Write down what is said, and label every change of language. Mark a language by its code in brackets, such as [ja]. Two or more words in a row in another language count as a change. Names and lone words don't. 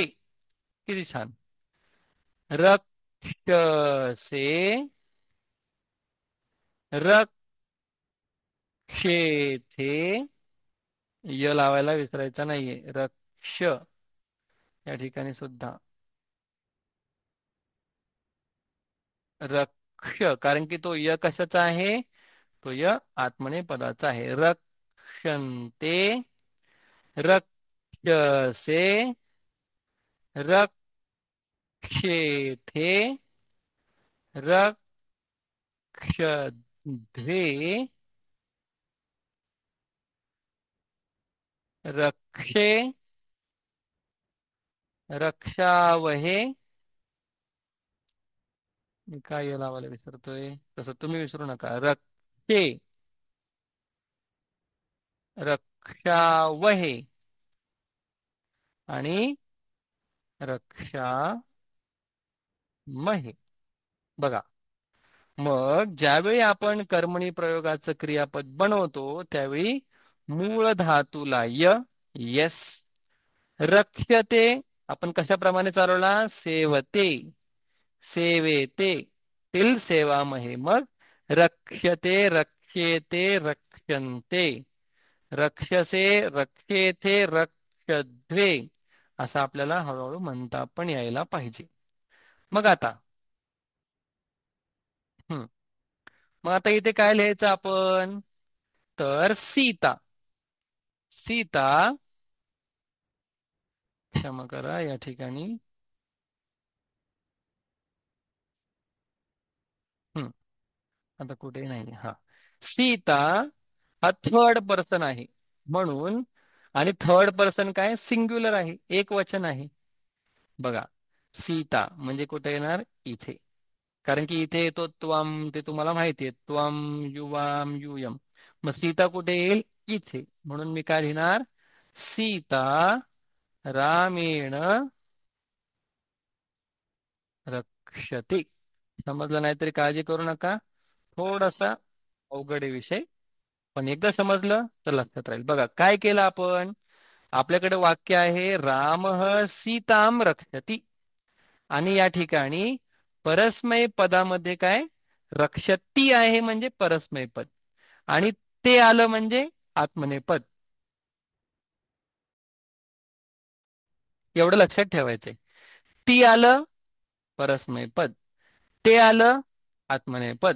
[mr] किती छान. [sa] रक्षसे, रक्षेथे. [mr] य लावायला विसरायचा नाहीये. रक्ष या ठिकाणी सुद्धा रक्ष, कारण की तो य कशाचा आहे? तो य आत्मने पदाचा आहे. [sa] रक्षन्ते, रक्षसे, रक्षेथे, रक्षध्वे, रक्षे, रक्षावहे. [mr] मी काय या लावायला विसरतोय? तसं तुम्ही विसरू नका. [sa] रक्षे, रक्षावहे आणि रक्षामहे. [mr] बघा, मग ज्यावेळी आपण कर्मणी प्रयोगाचं क्रियापद बनवतो त्यावेळी मूळ धातूला य, यस. रक्षते आपण कशाप्रमाणे चालवला? [sa] सेवते, सेवेते, तील सेवामहे. मग रक्षते, रक्षेते, रक्षन्ते, रक्षसे, रक्षेथे, रक्षध्वे, [mr] असं आपल्याला हळूहळू म्हणता पण यायला पाहिजे. मग आता हम्म मग आता इथे काय लिहायचं आपण? तर सीता, सीता, क्षमा करा या ठिकाणी. हम्म आता कुठे नाही. हा, सीता हा [en] third person [mr] आहे म्हणून, आणि [en] third person [mr] काय? सिंग्युलर आहे, एक वचन आहे. बघा, सीता म्हणजे कुठे येणार? इथे. कारण की इथे येतो त्वम, ते तुम्हाला माहिती आहे. [sa] त्वम, युवाम, युयम. [mr] मग सीता कुठे येईल? इथे. म्हणून मी काय लिहिणार? [sa] सीता रामेण रक्षते. [mr] समजलं नाही तरी काळजी करू नका. थोडासा अवघड आहे विषय, पण एकदा समजलं तर लक्षात राहील. बघा काय केलं आपण. आपल्याकडे वाक्य आहे [sa] रामः सीताम रक्षति, [mr] आणि या ठिकाणी परस्मय पदामध्ये काय? रक्षती आहे म्हणजे परस्मय पद, आणि ते आलं म्हणजे आत्मनेपद. एवढं लक्षात ठेवायचंय. ती आलं परस्मय पद, ते आलं आत्मनेपद.